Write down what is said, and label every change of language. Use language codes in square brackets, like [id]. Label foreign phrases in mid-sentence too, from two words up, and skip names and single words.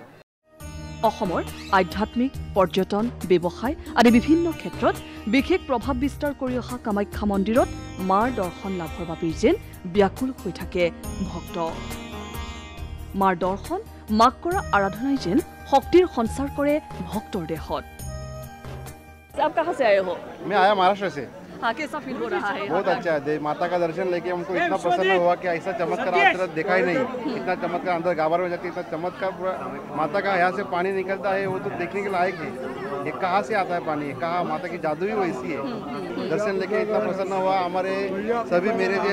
[as] অসমৰ আধ্যাত্মিক পৰ্যটন ব্যৱসায় আদি বিভিন্ন ক্ষেত্ৰত বিশেষ প্ৰভাৱ বিস্তাৰ কৰি অহা কামাখ্যা মন্দিৰত মাৰ দৰ্শন লাভৰ বাবে যেন ব্যাকুল হৈ থাকে ভক্ত মাৰ দৰ্শন মাক কৰা আৰাধনাই যেন শক্তিৰ সঞ্চাৰ কৰে ভক্তৰ দেহত [hi] आप कहाँ से आए हो मैं आया महाराष्ट्र से हाँ कैसा फील हो रहा है बहुत अच्छा है माता का दर्शन लेके हमको इतना प्रसन्न हुआ कि ऐसा चमत्कार आज तक देखा ही नहीं इतना चमत्कार अंदर गाबर में जाके इतना चमत्कार पूरा माता का यहाँ से पानी निकलता है वो तो देखने के लायक है ये कहाँ से आता है पानी कहाँ माता की जादू ही वैसी है दर्शन लेके इतना प्रसन्न हुआ हमारे सभी मेरे जो